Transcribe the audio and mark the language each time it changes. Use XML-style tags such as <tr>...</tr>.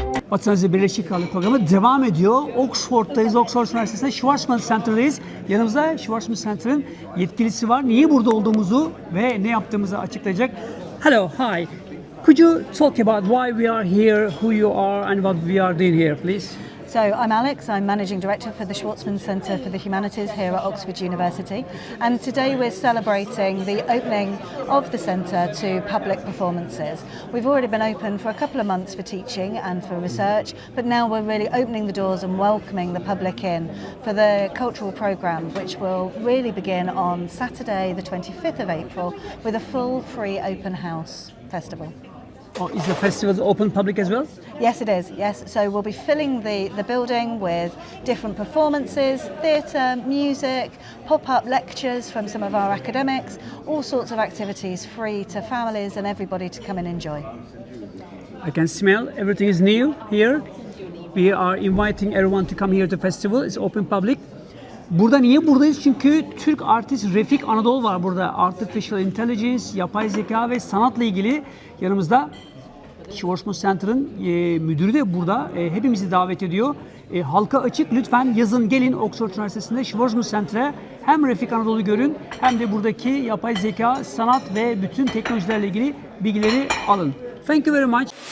<tr>Vatan Öz'de Birleşik Krallık programı devam ediyor. Oxford'dayız. Oxford Üniversitesi'nde Schwarzman Center'dayız. Yanımızda Schwarzman Center'ın yetkilisi var. Niye burada olduğumuzu ve ne yaptığımızı açıklayacak.</tr> <en>Hello, hi. Could you talk about why we are here, who you are and what we are doing here, please? So I'm Alex, I'm Managing Director for the Schwarzman Centre for the Humanities here at Oxford University, and today we're celebrating the opening of the centre to public performances. We've already been open for a couple of months for teaching and for research, but now we're really opening the doors and welcoming the public in for the cultural programme, which will really begin on Saturday the 25th of April with a full free open house festival. Oh, is the festival open public as well? Yes, it is. Yes, so we'll be filling the building with different performances, theatre, music, pop-up lectures from some of our academics, all sorts of activities free to families and everybody to come and enjoy. I can smell everything is new here. We are inviting everyone to come here to the festival. It's open public.</en> <tr>Burada niye buradayız? Çünkü Türk artist Refik Anadolu var burada. Artificial Intelligence, yapay zeka ve sanatla ilgili yanımızda. Schwarzman Center'ın müdürü de burada. Hepimizi davet ediyor. Halka açık. Lütfen yazın gelin Oxford Üniversitesi'nde Schwarzman Center'e hem Refik Anadolu'yu görün hem de buradaki yapay zeka, sanat ve bütün teknolojilerle ilgili bilgileri alın.</tr> <en>Thank you very much.</en>